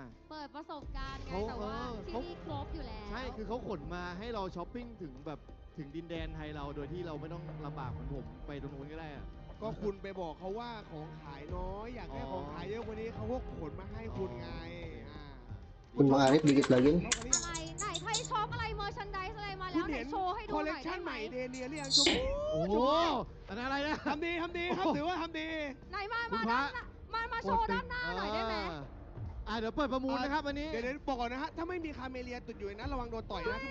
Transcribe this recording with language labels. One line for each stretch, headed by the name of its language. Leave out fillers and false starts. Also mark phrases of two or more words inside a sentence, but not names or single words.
Thai: เปิดประสบการณ์ไงแต่ว่าที่นี่ครบอยู่แล้ว ใช่คือเขาขนมาให้เราช้อปปิ้งถึงดินแดนไทยเราโดยที่เราไม่ต้องลำบากเหมือนผมไปตรงนู้นก็ได้ ก็คุณไปบอกเขาว่าของขายน้อยอยากได้ของขายเยอะกว่านี้เขาก็ขนมาให้คุณไง คุณมา
Indonesian: Arif dikit lagi
Thai: อะไรไหนใครชอบอะไรเมอร์ชันไดส์อะไรมาแล้วไหนโชว์ให้ดูหน่อยได้ไหมคอลเลคชั่นใหม่ เดเนียเรียงชม พูอะไรนะ ทำดีครับถือว่าทำดี ไหนมาโชว์ด้านหน้าหน่อยได้ไหม เดี๋ยวเปิดประมูลนะครับวันนี้ เดี๋ยวบอกก่อนนะฮะถ้าไม่มีคาเมเลียติดอยู่นะระวังโดนต่อยนะ